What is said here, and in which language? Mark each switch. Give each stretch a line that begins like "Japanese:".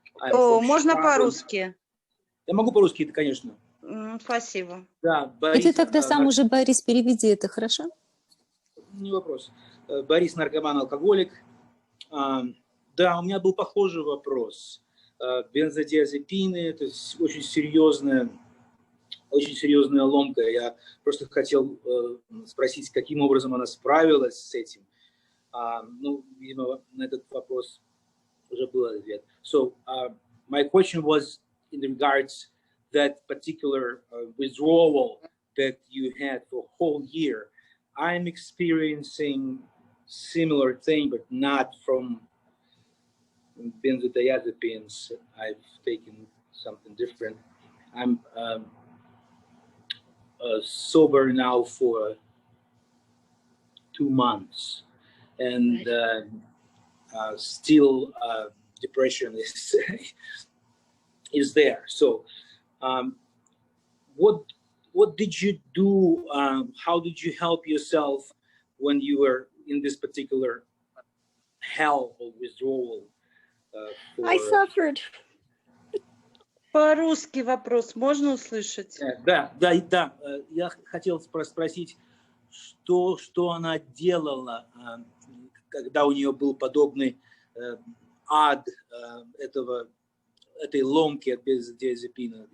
Russian: Можно по-русски? Я могу по-русски, это, конечно. Спасибо. Да, Борис, и ты тогда сам уже, Борис, переведи это, хорошо? Не вопрос. Борис, наркоман, алкоголик. Да, у меня был похожий вопрос. Бензодиазепины, это очень серьезная ломка. Я просто хотел спросить, каким образом она справилась с этим. Ну, видимо, на этот вопрос уже был ответ.
English: So, my question was in regards that particular withdrawal that you had for a whole year. I'm experiencing similar thing, but not from benzodiazepines. I've taken something different. I'm sober now for 2 months, and still depression is there. So what did you do? How did you help yourself when you were in this particular hell or withdrawal? I suffered.
Russian: По-русски вопрос можно услышать? Да. Я хотел спросить, что она делала, когда у нее был подобный ад этой ломки от бензодиазепина.